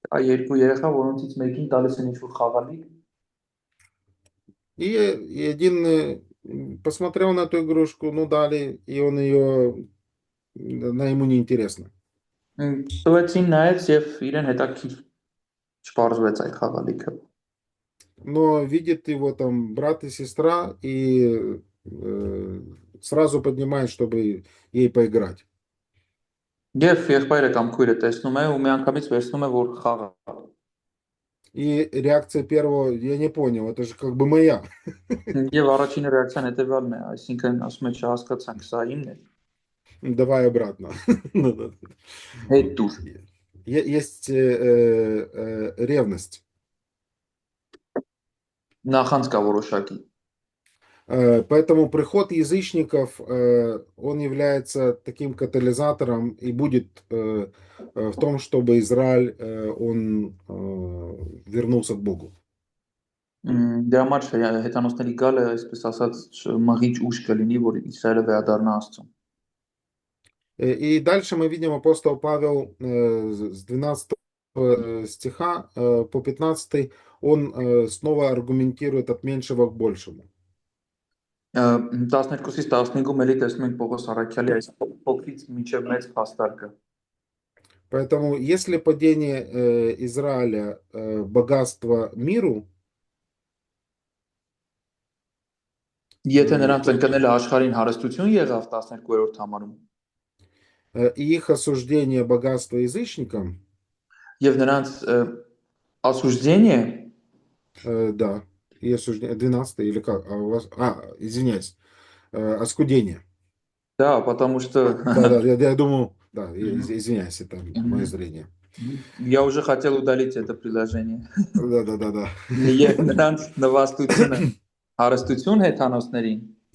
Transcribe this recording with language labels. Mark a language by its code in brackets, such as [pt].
[hy] Երկու երեխա, որոնցից մեկին տալիս են ինչ-որ խաղալիք, [ru] и один посмотрел на эту игрушку, ну дали, и он ее, она ему не интересна. [hy] տվեցին նայեց եւ իրեն հետաքրքիր չպարզվեց այդ խաղալիքը։ [ru] Но видит его там брат и сестра, и сразу поднимает, чтобы ей поиграть. [hy] Եվ եղբայրը կամ քույրը տեսնում է ու միանգամից վերցնում է որ խաղա։ [ru] И реакция первого, я не понял, это же как бы моя. [hy] Եվ առաջին ռեակցիան հետեւյալն է, այսինքն ասում է չհասկացանք, սա իմն է։ [ru] Давай обратно. [hy] Հետ դուր։ [ru] Есть ревность. [hy] Նախանձ կա որոշակի։ [ru] Поэтому приход язычников, он является таким катализатором и будет в том, чтобы Израиль, он вернулся к Богу. [hy] Դրա համար հեթանոսների գալը, այսպես ասած, մղիչ ուժ կլինի, որ Իսրայելը վերադառնա Աստծուն։ [ru] И дальше мы видим апостол Павел с 12 стиха по 15, он снова аргументирует от меньшего к большему. [hy] 12-ից 15-ում էլի տեսնում ենք Պողոս Առաքյալի այս փոքրից մինչև մեծ փաստարկը։ [ru] Поэтому если падение Израиля богатство миру, [hy] Եթե նրանց ընկնելը աշխարհին հարստություն եղավ 12-րդ համարում, [ru] и их осуждение богатства язычникам, [hy] եւ նրանց осуждение, [ru] да, и осуждение, 12 или как, извиняюсь, оскудение. Да, потому что... Да, я думаю, да, извиняюсь, это мое зрение. Я уже хотел удалить это приложение. Да. [hy] Եվ նրանց նվաստությունը հարստություն հեթանոսներին.